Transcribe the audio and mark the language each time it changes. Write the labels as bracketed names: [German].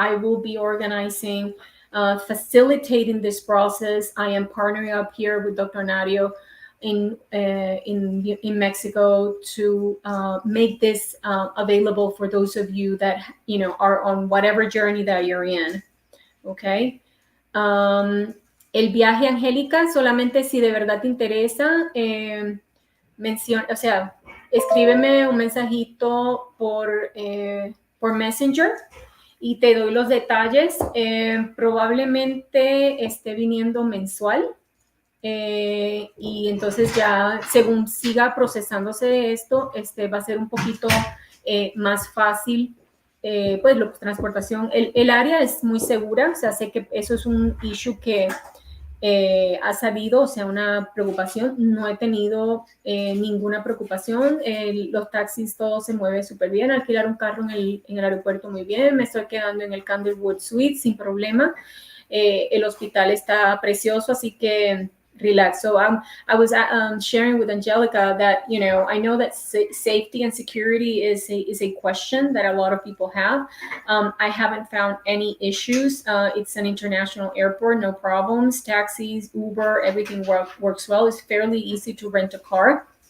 [English] I will be organizing, facilitating this process. I am partnering up here with Dr. Nario in Mexico to make this available for those of you that are on whatever journey that you're in. Okay. [Spanish] El viaje, Angélica, solamente si de verdad te interesa, escríbeme un mensajito por Messenger y te doy los detalles. Probablemente esté viniendo mensual. Y entonces ya según siga procesándose esto, va a ser un poquito más fácil, pues la transportación. El área es muy segura, o sea, sé que eso es un issue que ha salido, o sea, una preocupación. No he tenido ninguna preocupación. Los taxis, todo se mueve súper bien. Alquilar un carro en el aeropuerto muy bien. Me estoy quedando en el Candlewood Suite sin problema. El hospital está precioso, así que relax. [English] So I was sharing with Angelica that, I know that safety and security is a question that a lot of people have. I haven't found any issues. It's an international airport, no problems. Taxis, Uber, everything works well. It's fairly easy to rent a car.